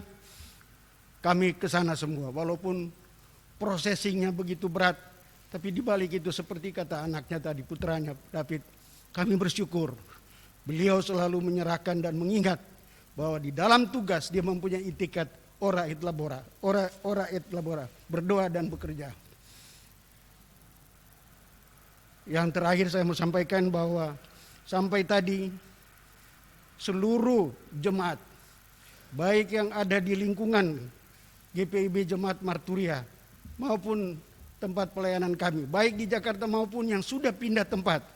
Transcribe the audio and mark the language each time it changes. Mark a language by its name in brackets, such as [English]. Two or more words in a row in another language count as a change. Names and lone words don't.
[Indonesian] Kami ke sana semua, walaupun prosesinya begitu berat, tapi di balik itu seperti kata anaknya tadi, putranya David, kami bersyukur. Beliau selalu menyerahkan dan mengingat bahwa di dalam tugas dia mempunyai itikat [Latin] ora et labora, ora et labora, [Indonesian] berdoa dan bekerja. Yang terakhir saya mau sampaikan bahwa sampai tadi seluruh jemaat, baik yang ada di lingkungan GPIB Jemaat Marturia maupun tempat pelayanan kami, baik di Jakarta maupun yang sudah pindah tempat.